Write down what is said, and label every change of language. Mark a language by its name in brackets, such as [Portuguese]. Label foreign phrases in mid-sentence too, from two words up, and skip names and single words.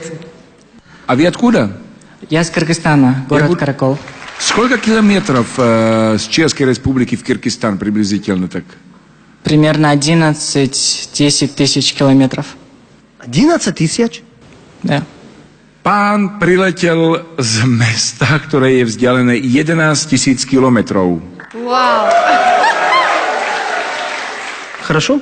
[Russian] А вы откуда? Я из Кыргызстана, город буду- Каракол. Сколько километров с Чешской Республики в Киргизстан приблизительно так? Примерно 11-10 тысяч километров. 11 тысяч? Да. [Slovak] Pán priletel z mesta, ktoré je vzdialené 11 000 kilometrov. [Russian] Хорошо?